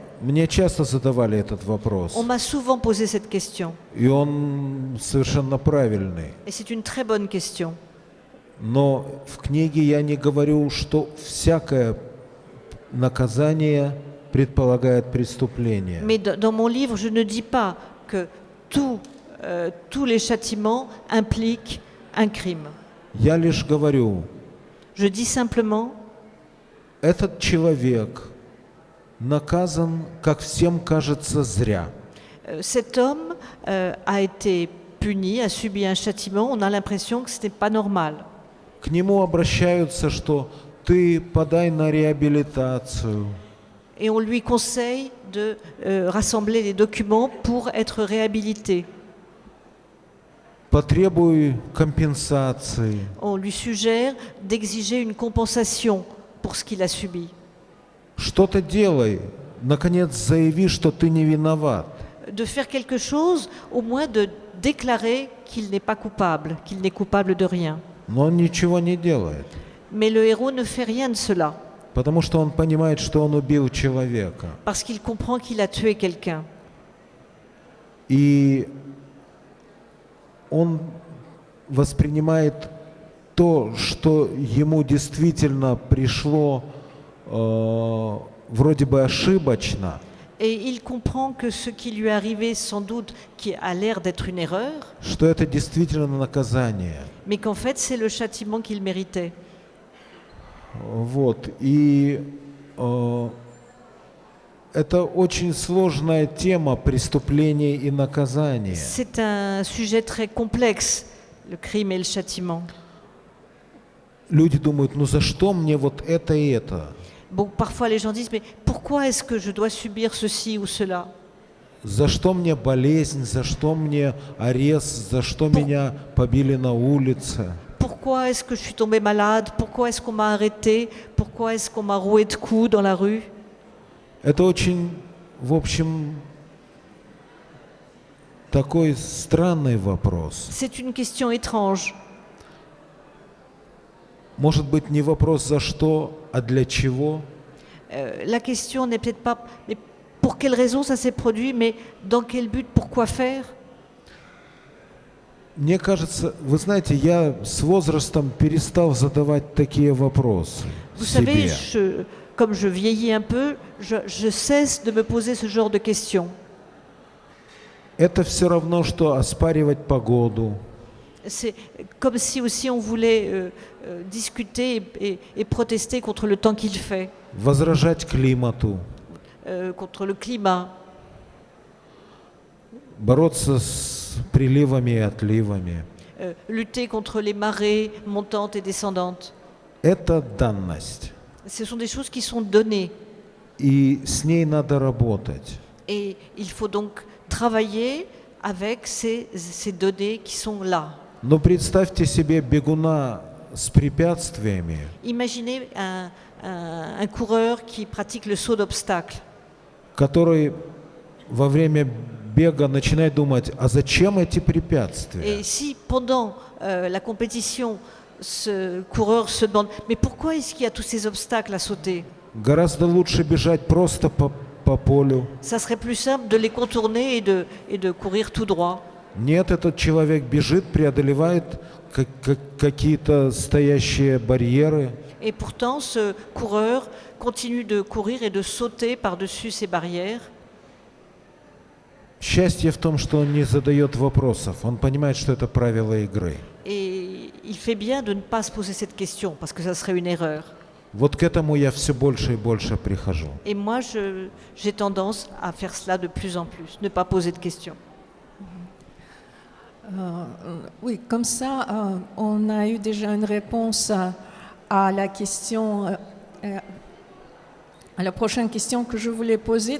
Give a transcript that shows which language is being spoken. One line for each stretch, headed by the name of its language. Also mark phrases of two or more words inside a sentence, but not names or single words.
Russian: Мне часто задавали этот вопрос,
French: On m'a souvent posé cette question,
Russian: и он совершенно правильный.
French: et c'est une très bonne question.
Russian: Но в книге я не говорю, что всякое наказание предполагает преступление.
French: Mais dans mon livre, je ne dis pas que tous les châtiments impliquent un crime.
Russian: Я лишь говорю,
French: Je dis simplement,
Russian: этот человек наказан, как всем кажется, зря.
French: cet homme a été puni, a subi un châtiment, on a l'impression que ce n'est pas normal.
Russian: К нему обращаются, что ты подай на реабилитацию.
French: Et on lui conseille de rassembler les documents pour être réhabilité.
Russian: Потребуй компенсации.
French: On lui suggère d'exiger une compensation pour ce qu'il a subi.
Russian: Что-то делай. Наконец заяви, что ты не виноват.
French: De faire quelque chose, au moins de déclarer qu'il n'est pas coupable, qu'il n'est coupable de rien.
Russian: Но он ничего не делает.
French: Mais le héros ne fait rien de cela,
Russian: Потому что он понимает, что он убил человека.
French: parce qu'il comprend qu'il a tué quelqu'un.
Russian: И он воспринимает то, что ему действительно пришло вроде бы ошибочно,
French: Et il comprend que ce qui lui est arrivé, sans doute, qui a l'air d'être une erreur,
Russian: что это действительно наказание.
French: mais qu'en fait c'est le châtiment qu'il méritait.
Russian: Вот. И это очень сложная тема преступления и наказания.
French: C'est un sujet très complexe, le crime et le châtiment.
Russian: Люди думают, ну за что мне вот это и это?
French: Bon, parfois les gens disent, mais pourquoi est-ce que je dois subir ceci ou cela?
Russian: За что мне болезнь, за что мне арест, за что меня побили на улице?
French: Pourquoi est-ce que je suis tombée malade? Pourquoi est-ce qu'on m'a arrêté? Pourquoi est-ce qu'on m'a roué de coups dans la rue?
Russian: Это очень, в общем, такой странный вопрос.
French: C'est une question étrange.
Russian: Может быть, не вопрос за что, а для чего?
French: La question n'est peut-être pas mais pour quelle raison ça s'est produit, mais dans quel but, pourquoi faire?
Russian: Мне кажется, вы знаете, я с возрастом перестал задавать такие вопросы
French: Vous savez,
Russian: себе.
French: comme je vieillis un peu, je cesse de me poser ce genre de questions.
Russian: Это все равно, что оспаривать погоду.
French: C'est comme si aussi on voulait discuter et protester contre le temps qu'il fait,
Russian: Возражать климату,
French: contre le climat,
Russian: бороться с приливами и отливами.
French: lutter contre les marées montantes et descendantes.
Russian: Это данность,
French: Ce sont des choses qui sont données
Russian: и с ней надо работать.
French: et il faut donc travailler avec ces données qui sont là.
Russian: Но представьте себе бегуна с препятствиями,
French: Imaginez un coureur qui pratique le saut d'obstacle.
Russian: который во время бега начинает думать, а зачем эти препятствия?
French: Et si pendant la compétition, ce coureur se demande « Mais pourquoi est-ce qu'il y a tous ces obstacles à sauter ?»
Russian: Гораздо лучше бежать просто по полю,
French: Ça serait plus simple de les contourner et de courir tout droit.
Russian: Нет, этот человек бежит, преодолевает какие-то стоящие барьеры.
French: Et pourtant, ce coureur continue de courir et de sauter par-dessus ces barrières.
Russian: Счастье в том, что он не задает вопросов. Он понимает, что это правила игры.
French: Et il fait bien de ne pas se poser cette question, parce que ça serait une erreur.
Russian: Вот к этому я все больше и больше прихожу.
French: Et moi, j'ai tendance à faire cela de plus en plus, ne pas poser de questions. Oui, comme ça, on a eu déjà une réponse à la question, à la prochaine question que je voulais poser.